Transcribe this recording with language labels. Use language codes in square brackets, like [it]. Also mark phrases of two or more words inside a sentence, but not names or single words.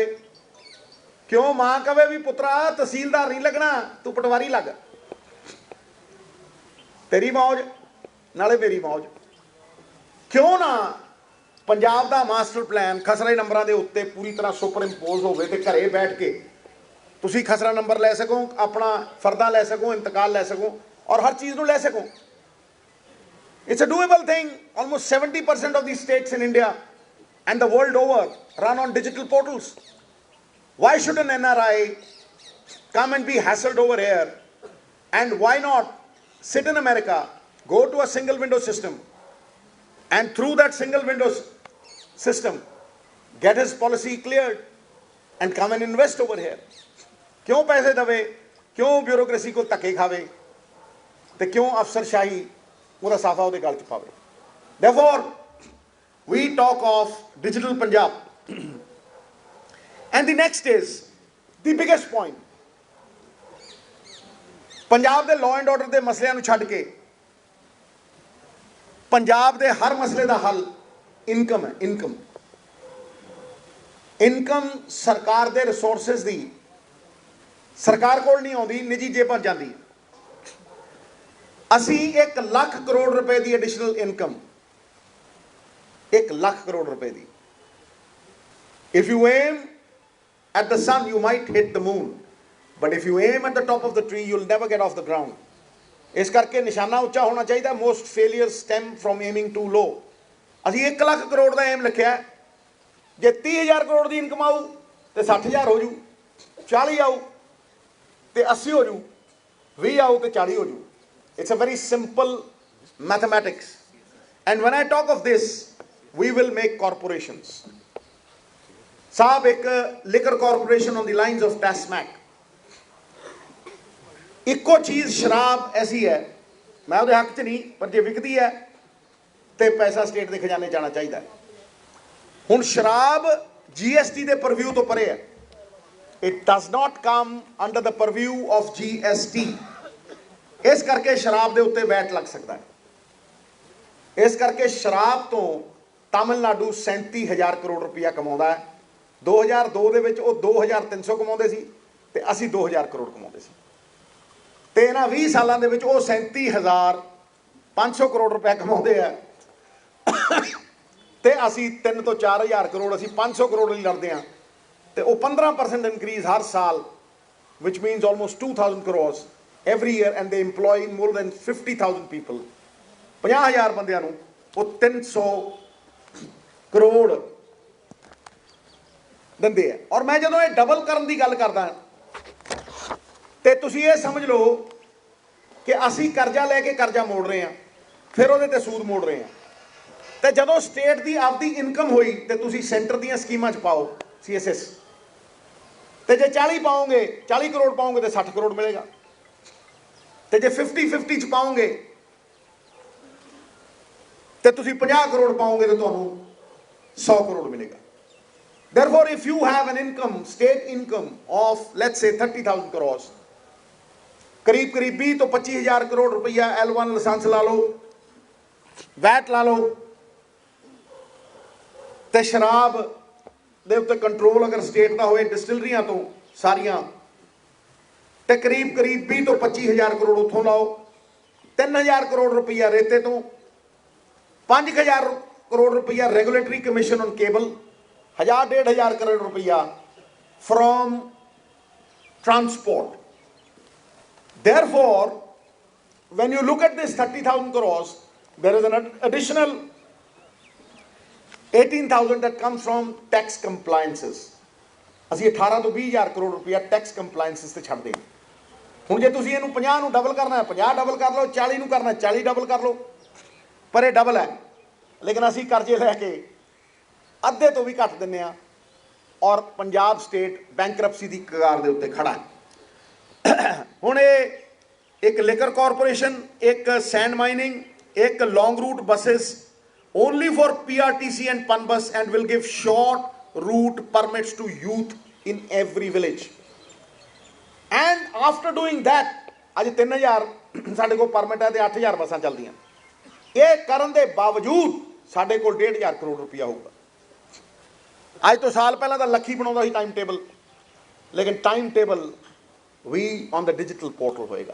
[pa] ਕਿਉਂ ਮਾਂ ਕਵੇ ਵੀ ਪੁੱਤਰਾ ਤਹਿਸੀਲਦਾਰ ਨਹੀਂ ਲੱਗਣਾ, ਤੂੰ ਪਟਵਾਰੀ ਲੱਗ, ਤੇਰੀ ਮੌਜ ਨਾਲੇ ਮੇਰੀ ਮੌਜ? ਕਿਉਂ ਨਾ ਪੰਜਾਬ ਦਾ [en] master plan [pa] ਖਸਰੇ ਨੰਬਰਾਂ ਦੇ ਉੱਤੇ ਪੂਰੀ ਤਰ੍ਹਾਂ [en] super impose [pa] ਹੋਵੇ ਤੇ ਘਰੇ ਬੈਠ ਕੇ ਤੁਸੀਂ ਖਸਰਾ ਨੰਬਰ ਲੈ ਸਕੋ, ਆਪਣਾ ਫਰਦਾ ਲੈ ਸਕੋ, ਇੰਤਕਾਲ ਲੈ ਸਕੋ ਔਰ ਹਰ ਚੀਜ਼ ਨੂੰ ਲੈ ਸਕੋ। [en] It's a doable thing. Almost 70% of the states in India and the world over run on digital portals. Why should an NRI come and be hassled over here? And why not sit in America, go to a single window system, and through that single window system get his policy cleared and come and invest over here? [pa] ਕਿਉਂ ਪੈਸੇ ਦਵੇ, ਕਿਉਂ ਬਿਊਰੋਕ੍ਰੇਸੀ ਕੋ ਧੱਕੇ ਖਾਵੇ ਤੇ ਕਿਉਂ ਅਫ਼ਸਰਸ਼ਾਹੀ ਉਹਦਾ ਸਾਫਾ ਉਹਦੇ ਗਲ 'ਚ ਪਾਵੇ? [en] Therefore we talk of digital Punjab. And the next is the biggest point. [pa] ਪੰਜਾਬ ਦੇ [en] law and order [pa] ਦੇ ਮਸਲਿਆਂ ਨੂੰ ਛੱਡ ਕੇ ਪੰਜਾਬ ਦੇ ਹਰ ਮਸਲੇ ਦਾ ਹੱਲ ਇਨਕਮ ਹੈ। ਇਨਕਮ ਸਰਕਾਰ ਦੇ ਰਿਸੋਰਸਿਸ ਦੀ ਸਰਕਾਰ ਕੋਲ ਨਹੀਂ ਆਉਂਦੀ, ਨਿੱਜੀ ਜੇਬਾਂ ਜਾਂਦੀ ਹੈ। ਅਸੀਂ 1 ਲੱਖ ਕਰੋੜ [hi] रुपए की एडिशनल इनकम, [pa] 1 ਲੱਖ ਕਰੋੜ [hi] रुपए की, [en] if you aim at the sun you might hit the moon, but if you aim at the top of the tree you'll never get off the ground. [pa] ਇਸ ਕਰਕੇ ਨਿਸ਼ਾਨਾ ਉੱਚਾ ਹੋਣਾ ਚਾਹੀਏ. [en] Most failures stem from aiming too low. [pa] ਅਸੀਂ 1 ਲੱਖ ਕਰੋੜ ਦਾ ਏਮ ਲਿਖਿਆ, ਜੇ 30,000 ਕਰੋੜ ਕੀ ਇਨਕਮ ਆਊ ਤਾਂ 60,000 ਹੋ ਜੂ, 40 ਆਊ ਤਾਂ 80 ਹੋ ਜੂ, 20 ਆਊ ਤਾਂ 40 ਹੋ ਜੂ. [en] It's a very simple mathematics. And when I talk of this, we will make corporations. [hi] साहब एक [en] liquor corporation on the lines of TASMAC. [pa] ਇੱਕੋ ਚੀਜ਼ ਸ਼ਰਾਬ ਐਸੀ ਹੈ, ਮੈਂ ਉਹਦੇ ਹੱਕ 'ਚ ਨਹੀਂ, ਪਰ ਜੇ ਵਿਕਦੀ ਹੈ ਤਾਂ ਪੈਸਾ ਸਟੇਟ ਕੇ ਖ਼ਜ਼ਾਨੇ ਜਾਣਾ ਚਾਹੀਏ. ਹੁਣ ਸ਼ਰਾਬ GST ਕੇ ਪਰਵਿਊ ਤੋਂ ਪਰੇ ਹੈ. [en] It does not come under the purview of GST. [hi] इस करके शराब के उत्ते वैट लग सकता है. इस करके शराब तो तमिलनाडु 37,000 करोड़ रुपया कमाता है. [pa] 2002 ਦੇ ਵਿੱਚ ਉਹ 2,300 ਕਮਾਉਂਦੇ ਸੀ ਤੇ ਅਸੀਂ 2,000 ਕਰੋੜ ਕਮਾਉਂਦੇ ਸੀ. ਤੇ ਇਹਨਾਂ 20 ਸਾਲਾਂ ਦੇ ਵਿੱਚ ਉਹ 37,500 ਕਰੋੜ ਰੁਪਏ ਕਮਾਉਂਦੇ ਆ ਤੇ ਅਸੀਂ 3 ਤੋਂ 4,000 ਕਰੋੜ, ਅਸੀਂ 500 ਕਰੋੜ ਲਈ ਲੜਦੇ ਆ. ਤੇ ਉਹ 15% ਇਨਕਰੀਜ਼ ਹਰ ਸਾਲ, [en] which means almost 2,000 crores every year, and they employ more than 50,000 people. [pa] 50,000 ਬੰਦਿਆਂ ਨੂੰ ਉਹ 300 ਕਰੋੜ ਦਿੰਦੇ ਆ. ਔਰ ਮੈਂ ਜਦੋਂ ਇਹ ਡਬਲ ਕਰਨ ਦੀ ਗੱਲ ਕਰਦਾ ਤੇ ਤੁਸੀਂ ਇਹ ਸਮਝ ਲਓ ਕਿ ਅਸੀਂ ਕਰਜ਼ਾ ਲੈ ਕੇ ਕਰਜ਼ਾ ਮੋੜ ਰਹੇ ਹਾਂ, ਫਿਰ ਉਹਦੇ ਤੇ ਸੂਦ ਮੋੜ ਰਹੇ ਹਾਂ. ਤੇ ਜਦੋਂ ਸਟੇਟ ਦੀ ਆਪਦੀ ਇਨਕਮ ਹੋਈ ਤੇ ਤੁਸੀਂ ਸੈਂਟਰ ਦੀਆਂ ਸਕੀਮਾਂ 'ਚ ਪਾਓ CSS, ਤੇ ਜੇ 40 ਪਾਓਗੇ, 40 ਕਰੋੜ ਪਾਓਗੇ ਤੇ 60 ਕਰੋੜ ਮਿਲੇਗਾ. ਤੇ ਜੇ 50-50 'ਚ ਪਾਓਗੇ ਤੇ ਤੁਸੀਂ 50 ਕਰੋੜ ਪਾਓਗੇ ਤੇ ਤੁਹਾਨੂੰ 100 ਕਰੋੜ ਮਿਲੇਗਾ. [en] Therefore, if you have an income, state income of let's say 30,000 crores, [pa] ਕਰੀਬ 20 ਤੋਂ 25,000 ਕਰੋੜ ਰੁਪਇਆ L1 ਲਾਇਸੈਂਸ ਲਾ ਲਓ, ਵੈਟ ਲਾ ਲਓ, ਤੇ ਸ਼ਰਾਬ ਦੇ ਉੱਤੇ ਕੰਟਰੋਲ ਅਗਰ ਸਟੇਟ ਦਾ ਹੋਏ ਡਿਸਟਿਲਰੀਆਂ ਤੋਂ ਸਾਰੀਆਂ, ਤੇ ਕਰੀਬ 20 ਤੋਂ 25,000 ਕਰੋੜ ਉੱਥੋਂ ਲਾਓ, 3,000 ਕਰੋੜ ਰੁਪਈਆ ਰੇਤੇ ਤੋਂ, 5,000 ਕਰੋੜ ਰੁਪਈਆ [en] regulatory commission on cable, [pa] 1,000-1,500 ਕਰੋੜ ਰੁਪਈਆ [en] from transport. Therefore, when you look at this 30,000 crores, there is an additional 18,000 that comes from tax compliances. [pa] ਅਸੀਂ 18 ਤੋਂ 20,000 ਕਰੋੜ ਰੁਪਈਆ [en] tax compliances [pa] ਤੇ ਛੱਡਦੇ ਹਾਂ. ਹੁਣ ਜੇ ਤੁਸੀਂ ਇਹਨੂੰ 50 ਨੂੰ ਡਬਲ ਕਰਨਾ ਹੈ, 50 ਡਬਲ ਕਰ ਲਓ, 40 ਨੂੰ ਕਰਨਾ 40 ਡਬਲ ਕਰ ਲਓ, ਪਰ ਇਹ ਡਬਲ ਹੈ. ਲੇਕਿਨ ਅਸੀਂ ਕਰਜ਼ੇ ਲੈ ਕੇ ਅੱਧੇ ਤੋਂ ਵੀ ਘੱਟ ਦਿੰਦੇ ਹਾਂ, ਔਰ ਪੰਜਾਬ [en] state bankruptcy [pa] ਦੀ ਕਗਾਰ ਦੇ ਉੱਤੇ ਖੜਾ ਹੈ. ਹੁਣ ਇਹ ਇੱਕ [en] liquor corporation, ਇੱਕ sand mining, ਇੱਕ long route buses only for PRTC and PANBUS, and will give short route permits to youth in every village. And after doing that, [pa] ਅੱਜ 3,000 ਸਾਡੇ ਕੋਲ ਪਰਮਿਟ ਹੈ ਤੇ 8,000 ਬੱਸਾਂ ਚੱਲਦੀਆਂ. ਇਹ ਕਰਨ ਦੇ ਬਾਵਜੂਦ ਸਾਡੇ ਕੋਲ 1,500 ਕਰੋੜ ਰੁਪਇਆ ਹੋਊਗਾ. ਅੱਜ ਤੋਂ ਸਾਲ ਪਹਿਲਾਂ ਤਾਂ ਲੱਖੀ ਬਣਾਉਂਦਾ ਸੀ [en] time table, [pa] ਲੇਕਿਨ [en] time table [pa] ਵੀ ਔਨ ਦਾ [en] digital portal [pa] ਹੋਏਗਾ.